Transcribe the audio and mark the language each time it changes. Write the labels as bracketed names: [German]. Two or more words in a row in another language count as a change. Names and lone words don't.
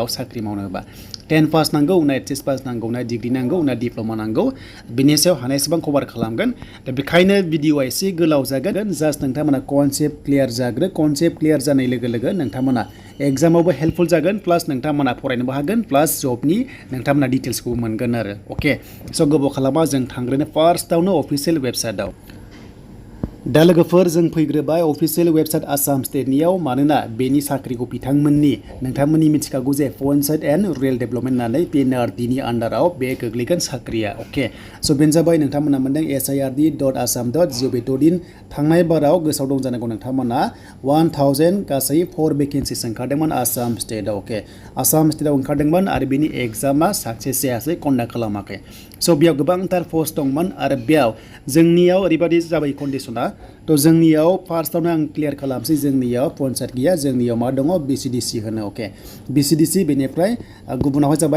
[Bodo] साख्रि मावनोबा 10 पास नांगौ ना HS पास नांगौ ना डिग्री नांगौ ना डिप्ल'मा नांगौ बिनि सायाव हानायसेबां कभार खालामगोन दा बेखायनो भिडिअआ एसे गोलाव जागोन जास्ट नोंथांमोना [English] concept clear [Bodo] जाग्रो [English] concept clear [Bodo] जानाय लोगो लोगो नोंथांमोना एग्जामावबो हेल्पफुल जागोन प्लास नोंथांमोना फरायनोबो हागोन प्लास जबनि नोंथांमोना डिटेल्सखौ मोनगोन आरो अके स' गोबाव खालामा जों थांग्रोनो फार्स्टआवनो [English] official website [Bodo] दा लोगोफोर जों फैग्रोबाय [English] official website [Bodo] आसाम स्टेटनियाव मानोना बेनि साख्रिखौ बिथांमोननि नोंथांमोननि मिथिखागौ जे [English] Panchayat and Rural Development [Bodo] होननानै PNRD नि आन्डाराव बे गोग्लैगोन साख्रिया अके स' बेनो जाबाय नोंथांमोना मोनदों sird.assam.gov.in थांनाय बाराव गोसोआव दं जानांगौ नोंथांमोना 1000 गासै 4 भेकेन्सिस ओंखारदोंमोन आसाम स्टेटआव अके आसाम स्टेटआव ओंखारदोंमोन आरो बेनि एग्जामा साक्सेस जायासै कन्डाक्ट खालामाखै स' बेयाव गोबांथार पस्ट दंमोन आरो बेयाव जोंनियाव ओरैबायदि जाबाय कन्डिशना थ' जोंनियाव फार्स्टआवनो आं क्लियार खालामसै जोंनियाव पन्चायत गैया जोंनियाव मा दङ BCDC होनो अके BCDC बेनिफ्राय गुबुनावहाय जाबाय